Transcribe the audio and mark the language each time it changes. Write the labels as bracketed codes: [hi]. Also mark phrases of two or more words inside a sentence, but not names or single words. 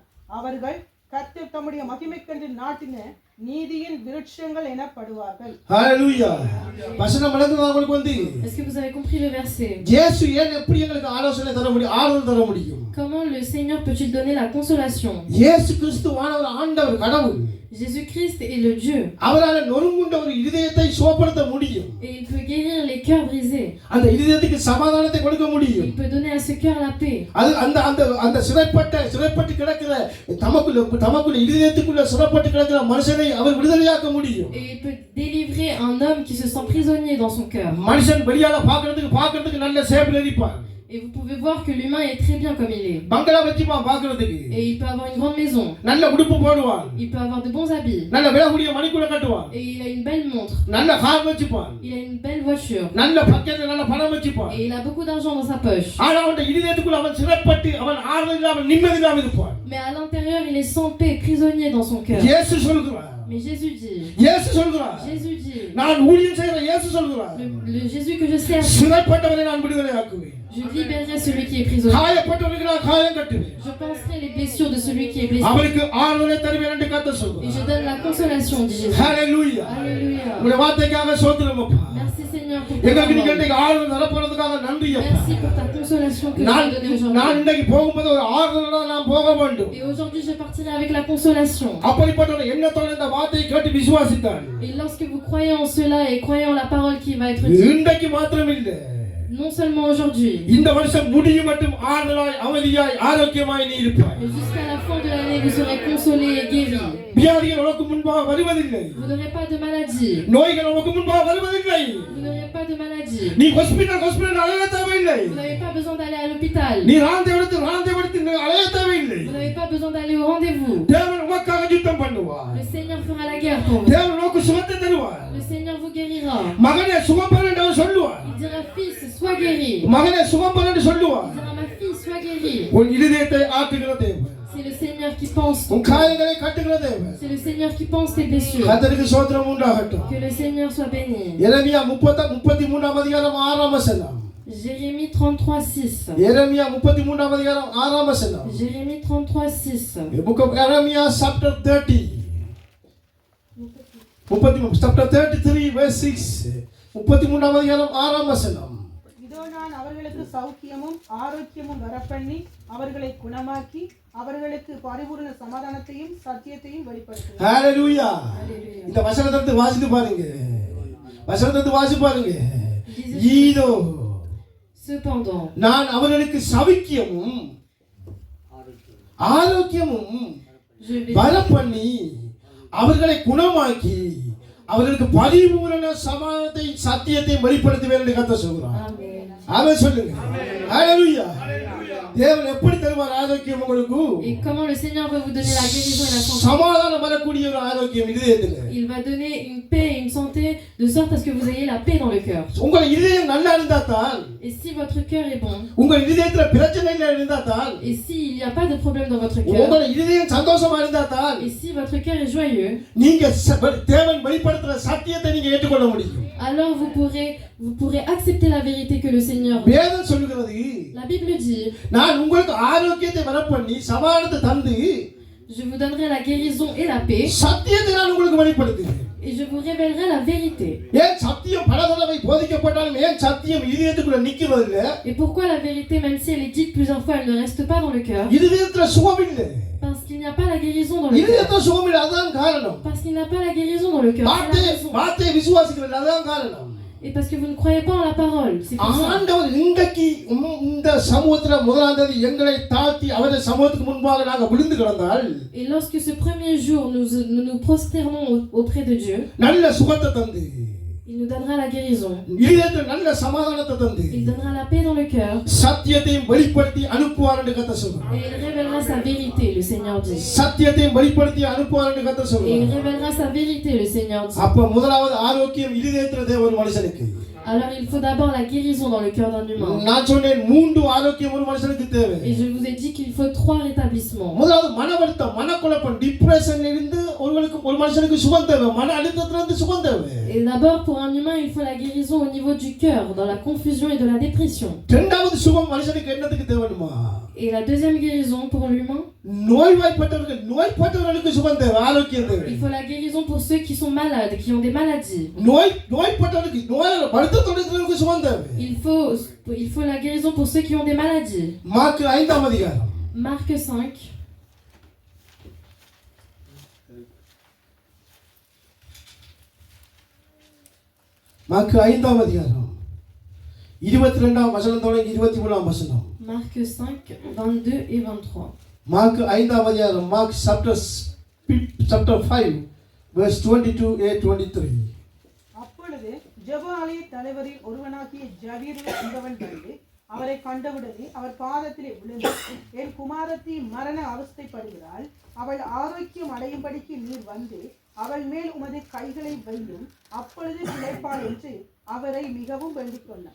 [ta] அவர்கள் கர்த்தர் தம்முடைய மகிமைக்கென்று நாட்டின நீதியின் விருட்சங்கள் எனப்படுவார்கள். ஹalleluya. வசனம் விளங்குதா உங்களுக்கு வந்து? [fr] Est-ce que vous avez compris le verset? [ta] இயேசு ஏன் எப்படி எங்களுக்கு ஆலோசனை தர முடியும், ஆறுதல் தர முடியும்? [fr] Comment le Seigneur peut-il donner la consolation? [ta] இயேசு கிறிஸ்துவானவர் ஆண்டவர் கடவுள். [fr] Jésus-Christ est le Dieu. [ta] அவரால் நொறுங்குண்ட ஒரு இதயத்தை சுகப்படுத்த முடியும். [fr] Et il peut guérir les cœurs brisés. [ta] அந்த இதயத்துக்கு சமாதானத்தை கொடுக்க முடியும். [fr] Il peut donner à ce cœur la paix. [ta] அது அந்த அந்த அந்த சிறைப்பட்டு கிடக்கிற தமக்குள்ள இதயத்துக்குள்ள சிறைப்பட்டு கிடக்கிற மனுஷனை அவர் விடுதலையாக்க முடியும். [fr] Et il peut délivrer un homme qui se sent prisonnier dans son cœur. [ta] மனுஷன் வெளியால பார்க்கிறதுக்கு நல்ல சேபில் இருப்பான். [fr] Et vous pouvez voir que l'humain est très bien comme il est. [ta] பங்களா வச்சிப்பான் பார்க்கிறதுக்கு. [fr] Et il peut avoir une grande maison. [ta] நல்ல உடுப்பு போடுவான். [fr] Il peut avoir de bons habits. [ta] நல்ல விலைக்கூடிய மணிக்குள்ள கட்டுவான். [fr] Et il a une belle montre. [ta] நல்ல கார் வச்சிப்பான். [fr] Il a une belle voiture. [ta] நல்ல பக்கத்துல நல்ல பணம் வச்சிப்பான். [fr] Et il a beaucoup d'argent dans sa poche. [ta] ஆனா அவன் இதயத்துக்குள்ள அவன் சிறைப்பட்டு அவன் ஆறுதல் இல்லாம நிம்மதி இல்லாம இருப்பான். [fr] Mais à l'intérieur, il est sans paix, prisonnier dans son cœur. [ta] இயேசு சொல்கிறார். [fr] Mais Jésus dit, [ta] இயேசு சொல்கிறார். [fr] Jésus dit, [ta] நான் ஊழியம் செய்கிற இயேசு சொல்கிறார். [fr] le Jésus que je sers, [ta] சிறைப்பட்டவரை நான் விடுதலையாக்குவேன். [fr] je libérerai celui qui est prisonnier. [ta] காயப்பட்டவருக்கு நான் காயம் கட்டுவேன். [fr] Je penserai les blessures de celui qui est blessé. [ta] அவருக்கு ஆறுதலை தருவேன் என்று கர்த்தர் [fr] Et [ta] சொல்கிறார். [fr] je donne la consolation, dit Jésus. [ta] ஹalleluya. [fr] Alléluia. [ta] உங்களுடைய வார்த்தைக்காக ஸ்தோத்திரம் அப்பா. [fr] Merci Seigneur pour ta [ta] எங்களுக்கு நீங்க [fr] parole. [ta] இன்னைக்கு ஆறுதல் தரப்படுறதுக்காக நன்றி அப்பா. [fr] Merci pour ta consolation que tu [ta] நான் [fr] m'as donnée aujourd'hui. [ta] நான் இன்னைக்கு போகும்போது ஒரு ஆறுதலோட நான் போக வேண்டும். [fr] Et aujourd'hui, je partirai avec la consolation. [ta] அப்படிப்பட்ட ஒரு எண்ணத்தோட இந்த வார்த்தையை கேட்டு விசுவாசித்தார். [fr] Et lorsque vous croyez en cela et croyez en la parole qui va être dite, [ta] இன்றைக்கு மாத்திரம் இல்லை, [fr] non seulement aujourd'hui, [ta] இந்த வருஷம் முடியும் மட்டும் ஆறுதலாய் அமைதியாய் ஆரோக்கியமாய் நீ இருப்பாய். [fr] mais jusqu'à la fin de l'année, vous serez consolés et guéris. [ta] வியாதிகள் உனக்கு முன்பாக வருவதில்லை. [fr] Vous n'aurez pas de maladie. [ta] நோய்கள் உனக்கு முன்பாக வருவதில்லை. [fr] Vous n'aurez pas de maladie. [ta] நீ ஹாஸ்பிடல் அலைய தேவையில்லை. [fr] Vous n'avez pas besoin d'aller à l'hôpital. [ta] நீ ராந்தை எடுத்து அலைய தேவையில்லை. [fr] Vous n'avez pas besoin d'aller au rendez-vous. [ta] தேவன் உமக்காக யுத்தம் பண்ணுவார். [fr] Le Seigneur fera la guerre pour vous. [ta] தேவன் உனக்கு சுகத்தை தருவார். [fr] Le Seigneur vous guérira. [ta] மகனே சுகம் பெறு என்று சொல்லுவார். [fr] Il dira, fils, sois guéri. [ta] மகனே சுகம் பெறு என்று சொல்லுவார். [fr] Il dira, ma fille, sois guérie. [ta] உன் இதயத்தை ஆற்றுகிற தேவன். [fr] C'est le Seigneur Seigneur qui pense ton [ta] உன் [fr] cœur. [ta] காயங்களை கட்டுகிற தேவன். [fr] C'est le Seigneur qui pense tes blessures. [ta] கர்த்தருக்கு ஸ்தோத்திரம் உண்டாகட்டும். [fr] Que le Seigneur soit béni. [ta] எரேமியா 33ஆம் அதிகாரம் 6ஆம் வசனம். [fr] Jérémie 33:6. [ta] எரேமியா 33ஆம் அதிகாரம் 6ஆம் வசனம். [fr] Jérémie 33:6. [en] The book of Jeremiah chapter 30. chapter 33 verse 6. [ta] 33ஆம் அதிகாரம் 6ஆம் வசனம். இதோ நான் அவர்களுக்கு சௌக்கியமும் ஆரோக்கியமும் வரப்பண்ணி அவர்களை குணமாக்கி அவர்களுக்கு பரிபூரண சமாதானத்தையும் சத்தியத்தையும் வெளிப்படுத்துவேன். ஹalleluya. இந்த வசனத்தை வாசித்து பாருங்க. வசனத்தை வாசித்து பாருங்க. இதோ [fr] Cependant, [ta] நான் அவர்களுக்கு சௌக்கியமும் ஆரோக்கியமும் [fr] je vais [ta] வரப்பண்ணி அவர்களை குணமாக்கி அவர்களுக்கு பரிபூரண சமாதானத்தை சத்தியத்தை வெளிப்படுத்துவேன் என்று கர்த்தர் சொல்கிறார். [fr] Amen. [ta] ஆமென் சொல்லுங்க. ஹalleluya. தேவன் எப்படி தருவார் ஆரோக்கியம் உங்களுக்கு? [fr] Et comment le Seigneur va vous donner la guérison et la santé? [ta] சமாதானம் வரக்கூடிய ஒரு ஆரோக்கியம் இதயத்துல. [fr] Il va donner une paix et une santé de sorte à ce que vous ayez la paix dans le cœur. [ta] உங்க இதயம் நல்லா இருந்தா தான், [fr] Et si votre cœur est bon, [ta] உங்க இதயத்துல பிரச்சனை இல்ல இருந்தா தான், [fr] et s'il n'y a pas de problème dans votre cœur, [ta] உங்க இதயம் சந்தோஷமா இருந்தா தான், [fr] et si votre cœur est joyeux, [ta] நீங்க தேவன் வெளிப்படுத்துற சத்தியத்தை நீங்க ஏற்றுக்கொள்ள முடியும். [fr] alors vous pourrez accepter la vérité que le Seigneur. [ta] வேதம் சொல்லுகிறது, [fr] La Bible dit, [ta] நான் உங்களுக்கு ஆரோக்கியத்தை வரப்பண்ணி சமாதானத்தை தந்து [fr] je vous donnerai la guérison et la paix, [ta] சத்தியத்தை நான் உங்களுக்கு வெளிப்படுத்துகிறேன். [fr] et je vous révélerai la vérité. [ta] ஏன் சத்தியம் பல தடவை போதிக்கப்பட்டாலும் ஏன் சத்தியம் இதயத்துக்குள்ள நிக்கிறதில்ல? [fr] Et pourquoi la vérité, même si elle est dite plusieurs fois, elle ne reste pas dans le cœur? [ta] இதயத்துல சுகம் இல்ல. [fr] Parce qu'il n'y a pas la guérison dans le cœur. [ta] இதயத்துல சுகம் இல்ல, அதான் காரணம். [fr] Parce qu'il n'y a pas la guérison dans le cœur. C'est la raison. [ta] வார்த்தை விசுவாசிக்கிறது அதான் காரணம். [fr] Et parce que vous ne croyez pas en la parole. C'est pour ça. [ta] ஆண்டவர் இன்றைக்கு இந்த சமூகத்துல முதலாம் தேதி எங்களை தாழ்த்தி அவருடைய சமூகத்துக்கு முன்பாக நாங்க விழுந்து கிடந்தால், [fr] Et lorsque ce premier jour nous nous prosternons auprès de Dieu, [ta] நல்ல சுகத்தை தந்து, [fr] il nous donnera la guérison. [ta] இதயத்துல நல்ல சமாதானத்தை தந்து, [fr] Il donnera la paix dans le cœur. [ta] சத்தியத்தையும் வெளிப்படுத்தி அனுப்புவார் என்று கர்த்தர் சொல்றார். [fr] Et il révélera sa vérité, le Seigneur dit. [ta] சத்தியத்தையும் வெளிப்படுத்தி அனுப்புவார் என்று கர்த்தர் [fr] Et il [ta] சொல்றார். [fr] révélera sa vérité, le Seigneur dit. [ta] அப்ப முதலாவது ஆரோக்கியம் இதயத்துல தேவ ஒரு மனுஷனுக்கு. [fr] Alors il faut d'abord la guérison dans le cœur d'un humain. [ta] நான் சொன்னேன் 3 ஆரோக்கியம் ஒரு மனுஷனுக்கு தேவை. [fr] Et je vous ai dit qu'il faut 3 rétablissements. [ta] முதலாவது மனவருத்தம், மனக்குழப்பம், டிப்ரஷன்ல இருந்து ஒரு மனுஷனுக்கு சுகம் தேவை. மன அழுத்தத்துல இருந்து சுகம் தேவை. [fr] Et d'abord pour un humain, il faut la guérison au niveau du cœur, dans la confusion et de la dépression. [ta] இரண்டாவது சுகம் மனுஷனுக்கு என்னத்துக்கு தேவைமா? [fr] Et la deuxième guérison pour l'humain, [ta] நோய்வாய்ப்பட்டவர்களுக்கு சுகம் தேவை, ஆரோக்கியம் தேவை. [fr] il faut la guérison pour ceux qui sont malades, qui ont des maladies. [ta] நோய்பட்டவர்களுக்கு வருத்தத்தோடு இருக்கிறவர்களுக்கு சுகம் தேவை. [fr] Il faut la guérison pour ceux qui ont des maladies. [ta] மார்க் 5ஆம் அதிகாரம். [fr] Marc 5. [ta] மார்க் 5ஆம் அதிகாரம் 22ஆம் வசனம் தொடங்கி 23ஆம் வசனம். [fr] Marc 5, 22 et 23. [ta] மார்க் 5ஆம் அதிகாரம், மார்க் [en] chapter 5 verse 22 and 23. [ta] அப்பொழுது ஜெப ஆலய தலைவரில் ஒருவனாகிய ஜவீரு என்பவன் வந்து அவரை கண்டவுடனே அவர் பாதத்திலே விழுந்து, என் குமாரத்தி மரண அவஸ்தைப்படுகிறாள், அவள் ஆரோக்கியம் அடையும்படிக்கு நீர் வந்து அவள் மேல் உமது கைகளை வையும், அப்பொழுது பிழைப்பாள் என்று அவரை மிகவும் வேண்டிக் கொண்டார்.